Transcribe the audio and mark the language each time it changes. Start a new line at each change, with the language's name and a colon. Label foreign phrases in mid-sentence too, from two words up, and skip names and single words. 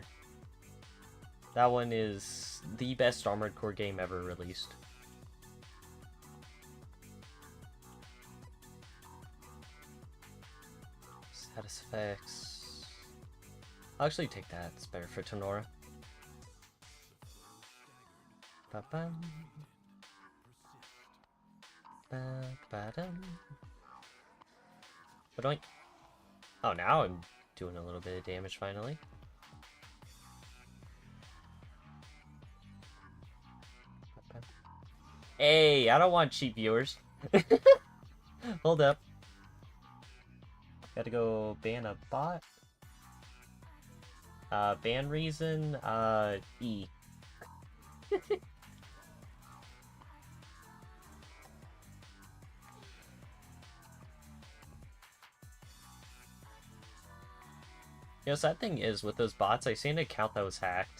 English: That one is the best Armored Core game ever released. Satisfacts. I'll actually take that. It's better for Tenora. Ba-bum. Ba-ba-dum. Ba-doink. Oh, now I'm doing a little bit of damage finally. Hey, I don't want cheap viewers. Hold up. Gotta go ban a bot. Ban reason, E. You know, sad thing is, with those bots, I seen an account that was hacked.